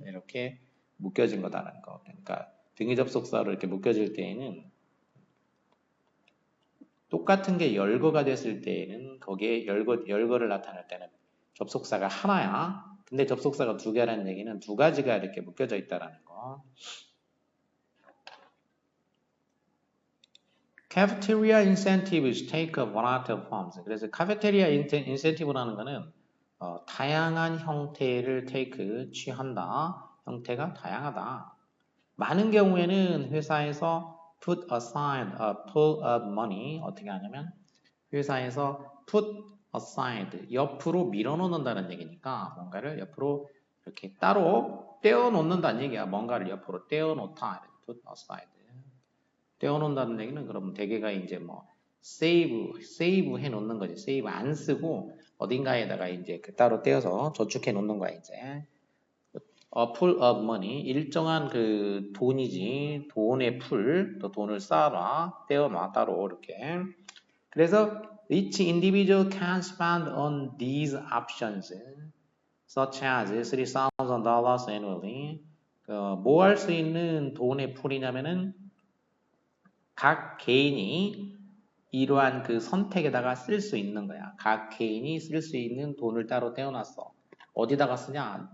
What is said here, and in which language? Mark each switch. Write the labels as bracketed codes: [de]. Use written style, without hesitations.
[ko] 이렇게 묶여진 거다라는 거. 그러니까 등위 접속사로 이렇게 묶여질 때에는 똑같은 게 열거가 됐을 때에는 거기에 열거를 나타낼 때는 접속사가 하나야. 근데 접속사가 두 개라는 얘기는 두 가지가 이렇게 묶여져 있다라는 거. [en] Cafeteria incentives take a variety of forms. [ko] 그래서 카페테리아 incentive라는 거는 다양한 형태를 취한다. 형태가 다양하다. 많은 경우에는 회사에서 [en] put aside a pool of money, [ko] 어떻게 하냐면 회사에서 put aside, 옆으로 밀어놓는다는 얘기니까 뭔가를 옆으로 이렇게 따로 떼어놓는다는 얘기야. 뭔가를 옆으로 떼어놓다. put aside. 떼어놓는다는 얘기는 그러면 대개가 이제 뭐 save 해놓는 거지. save 안 쓰고 어딘가에다가 이제 따로 떼어서 저축해 놓는 거야 이제. [en] A pool of money, [ko] 일정한 그 돈이지. 돈의 풀, 또 돈을 쌓아놔, 떼어놔 따로 이렇게. [en] 그래서 each individual can spend on these options, such as $3,000 annually. [ko] 뭐 할 수 있는 돈의 풀이냐면은 각 개인이 이러한 그 선택에다가 쓸 수 있는 거야. 각 개인이 쓸 수 있는 돈을 따로 떼어놨어. 어디다가 쓰냐?